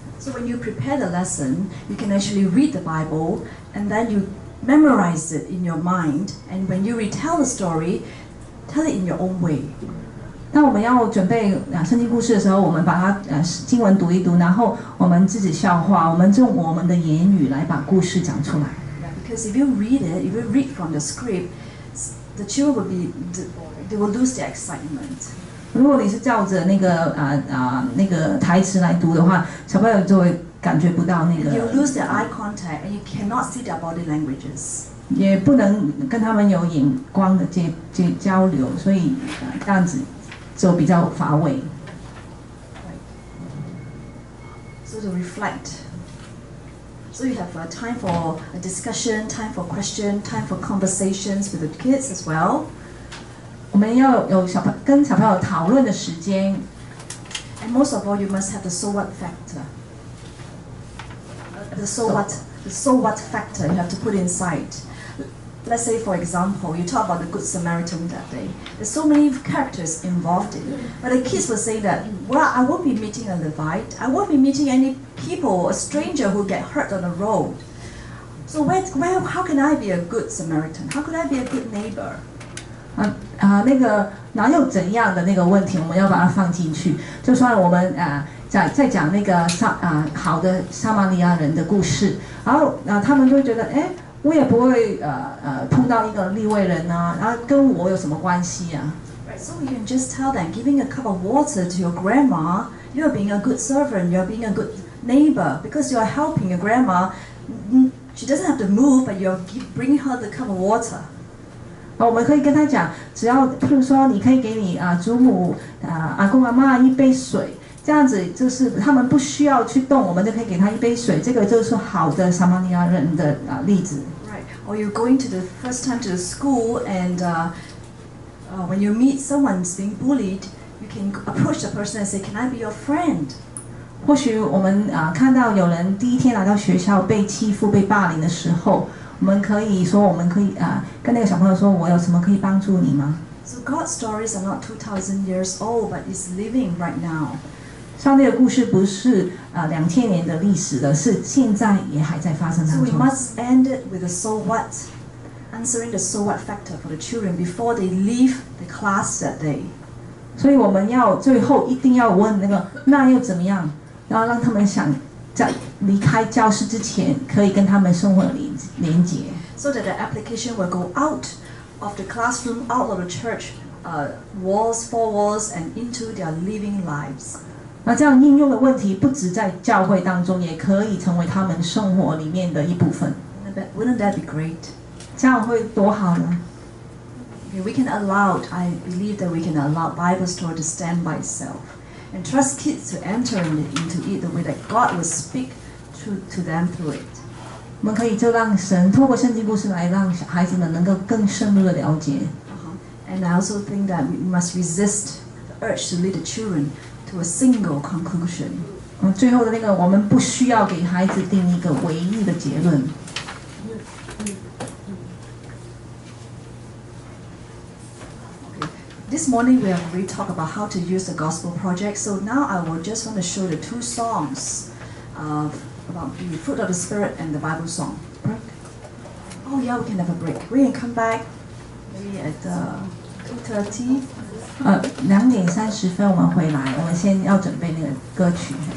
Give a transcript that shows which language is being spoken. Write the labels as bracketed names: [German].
[English] So when you prepare the lesson, you can actually read the Bible and then you memorize it in your mind. And when you retell the story, tell it in your own way. [Chinese] 当我们要准备圣经故事的时候，我们把它经文读一读，然后我们自己消化，我们用我们的言语来把故事讲出来。 [English] Because if you read it, if you read from the script, the children they will lose their excitement. [Chinese] 如果你是照着那个那个台词来读的话，小朋友就会感觉不到那个。 [English] You lose their eye contact and you cannot see their body languages. [Chinese] 也不能跟他们有眼光的交流，所以这样子就比较乏味。 [English] So to reflect. So you have time for a discussion, time for question, time for conversations with the kids as well. [Chinese] 我们要有跟小朋友讨论的时间。 [English] And most of all, you must have the so what factor. The so what factor you have to put inside. Let's say, for example, you talk about the Good Samaritan that day. There's so many characters involved in it. But the kids will say that, well, I won't be meeting a Levite. I won't be meeting any people, a stranger who get hurt on the road. So how can I be a good Samaritan? How could I be a good neighbor? [Chinese] 那个哪有怎样的那个问题，我们要把它放进去。就算我们在讲那个好的撒玛利亚人的故事，然后他们就会觉得，哎。我也不会碰到一个利未人啊，然后跟我有什么关系啊 [English] Right, so you can just tell them, giving a cup of water to your grandma, you are being a good servant, you are being a good neighbor, because you are helping your grandma. She doesn't have to move, but you are bringing her the cup of water. [Chinese] 我们可以跟他讲，只要譬如说，你可以给你祖母阿公阿嬷一杯水。这样子就是他们不需要去动，我们就可以给他一杯水。这个就是好的撒玛利亚人的例子。 [English] Right. Or you're going to the first time to the school, and when you meet someone being bullied, you can approach the person and say, "Can I be your friend?" [Chinese] 或许我们看到有人第一天来到学校被欺负、被霸凌的时候，我们可以说，我们可以跟那个小朋友说，我有什么可以帮助你吗 [English] So God's stories are not 2,000 years old, but it's living right now. [Chinese] 上帝的故事不是2000年的历史了，是现在也还在发生 [English] So [Chinese] 当 [English] we [Chinese] 中。 [English] must end it with a so what, answering the so what factor for the children before they leave the class that day. [Chinese] 所以我们要最后一定要问那又怎么样？然后让他们想在离开教室之前，可以跟他们生活连结。 [English] So that the application will go out of the classroom, out of the church walls, four walls, and into their living lives. [Chinese] 那这样应用的问题不只在教会当中，也可以成为他们生活里面的一部分。 [English] Wouldn't that be great? [Chinese] 这样会多好呢 [English] Okay, we can allow, I believe that we can allow Bible story to stand by itself and trust kids to enter into it the way that God will speak to them through it. [Chinese] 我们可以就让神透过圣经故事来让孩子们能够更深入的了解。 [English] And I also think that we must resist the urge to lead the children to a single conclusion. [Chinese] 最后的我们不需要给孩子定一个唯一的结论。 [English] This morning we have already talked about how to use the gospel project. So now I will just want to show the two songs about the fruit of the spirit and the Bible song. Break? Oh yeah, we can have a break. We can come back maybe at 2:30. [Chinese] 2:30我们回来，我们先要准备那个歌曲。